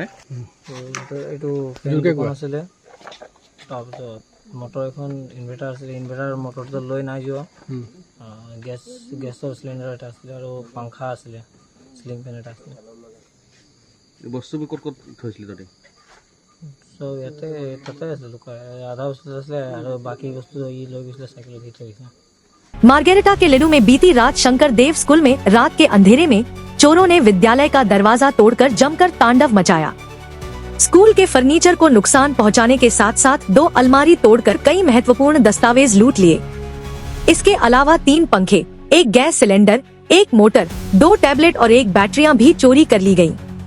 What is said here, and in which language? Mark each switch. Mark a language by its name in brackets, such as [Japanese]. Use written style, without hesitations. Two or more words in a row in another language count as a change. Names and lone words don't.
[Assamese] এইটো আছিলে তাৰপিছত মটৰ এখন ইনভাৰ্টাৰ আছিলে ইনভাৰ্টাৰ মটৰটো লৈ নাই যোৱা গেছৰ চিলিণ্ডাৰ এটা আছিলে আৰু পাংখা আছিলে [English] ceiling fan [Assamese] এটা আছিলে বস্তুবোৰ ক'ত ক'ত থৈছিলি তহঁতি চব তাতে আছিলে আধা বস্তু আছিলে আৰু বাকী বস্তু ই লৈ গৈছিলে চাইকেলত দি থৈ গৈছে। [Hindi] मार्गेरिटा के लिडू में बीती रात शंकर देव स्कूल में रात के अंधेरे में चोरों ने विद्यालय का दरवाजा तोड़कर जमकर तांडव मचाया। स्कूल के फर्नीचर को नुकसान पहुंचाने के साथ साथ 2 अलमारी तोड़कर कई महत्वपूर्ण दस्तावेज लूट लिए। इसके अलावा 3 पंखे, 1 गैस सिलेंडर, 1 मोटर, 2 टैबलेट और 1 बैटरियां भी चोरी कर ली गयी।